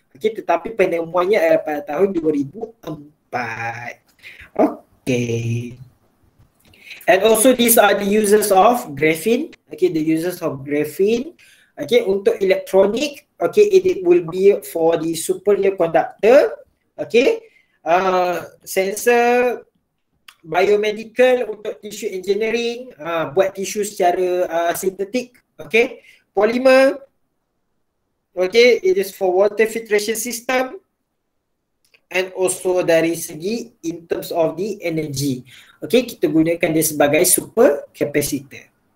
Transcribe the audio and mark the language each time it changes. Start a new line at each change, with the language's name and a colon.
Malay: Okay, tetapi penemuannya adalah pada tahun 2004. Okay.
English: And also these are the users of graphene. Okay, the users of graphene. Okay,
Malay: untuk elektronik,
English: okay, it will be for the superior conductor.
Malay: Okay, sensor, biomedical untuk tissue engineering, buat tisu secara sintetik.
English: Okay, polymer. Okay, it is for water filtration system. And also
Malay: dari segi
English: in terms of the energy.
Malay: Okay, kita gunakan dia sebagai super capacitor.